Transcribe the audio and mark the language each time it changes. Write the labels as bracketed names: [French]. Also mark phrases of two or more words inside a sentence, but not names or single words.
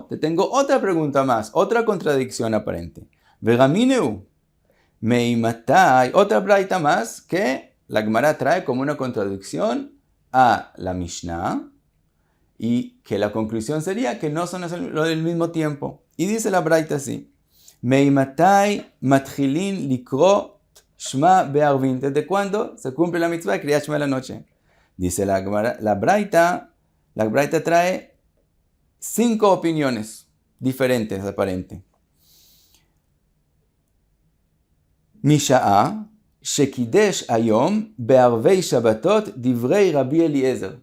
[Spanish] Te tengo otra pregunta más, otra contradicción aparente. [Hebrew] ורמינהו, מאימתי, [Spanish] otra braita más que la Gemara trae como una contradicción a la Mishnah y que la conclusión sería que no son lo del mismo tiempo. Y dice la braita así, [Hebrew] מאימתי מתחילין לקרות שמע בערבין, [Spanish] ¿desde cuándo se cumple la mitzvah de Kriyat Shema en la noche? Dice la braita trae 5 opiniones diferentes aparente. [Hebrew] משעה שקידש היום בערבי שבתות דברי רבי אליעזר.